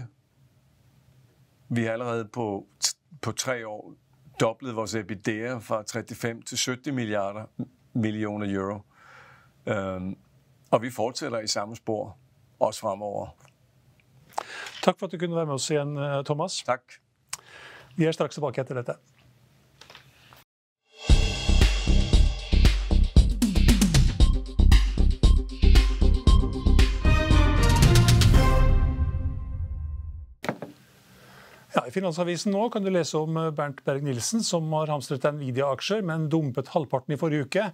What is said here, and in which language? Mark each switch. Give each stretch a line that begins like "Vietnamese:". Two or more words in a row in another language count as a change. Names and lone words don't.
Danish: Vi har allerede på 3 år doblet vores EBITDA fra 35 til 70 millioner euro. Og vi fortsætter i samme spor, også fremover.
Norwegian: Tak for at du kunne være med os igjen, Thomas.
Danish: Tak.
Norwegian: Vi er straks tilbake etter dette. Ja, I Finansavisen nå kan du lese om Bernt Berg-Nielsen, som har hamstret Nvidia-aksjer, men dumpet halvparten i forrige uke.